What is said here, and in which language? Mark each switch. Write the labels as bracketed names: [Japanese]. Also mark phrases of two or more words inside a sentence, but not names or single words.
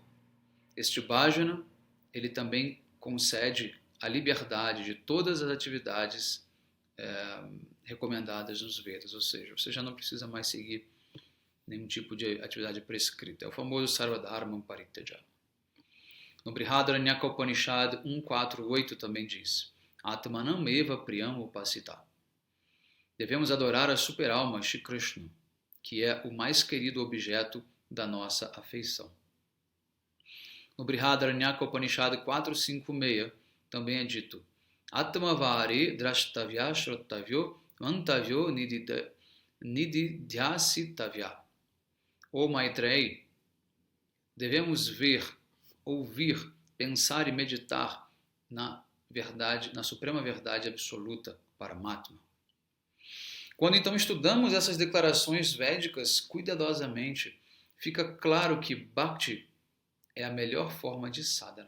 [Portuguese] Este bhajana, ele também concede a liberdade de todas as atividades recomendadas nos Vedas, ou seja, você já não precisa mais seguir nenhum tipo de atividade prescrita. É o famoso [Sanskrit] सर्वधर्म परित्यज. [Portuguese] No Brihadaranyaka Upanishad 1.4.8 também diz: [Sanskrit] आत्मानम् एव प्रियम् उपासीत. [Portuguese] Devemos adorar a superalma Shri Krishna, que é o mais querido objeto da nossa afeição. No Brihadaranyaka Upanishad 4.5.6 também é dito: [Sanskrit] आत्मा वा अरे द्रष्टव्यः श्रोतव्यो मन्तव्यो निदिध्यासितव्यः. [Portuguese] Ô Maitreyi, devemos ver, ouvir, pensar e meditar na verdade, na suprema verdade absoluta, Paramatma. Quando então estudamos essas declarações védicas cuidadosamente, fica claro que Bhakti é a melhor forma de sadhana.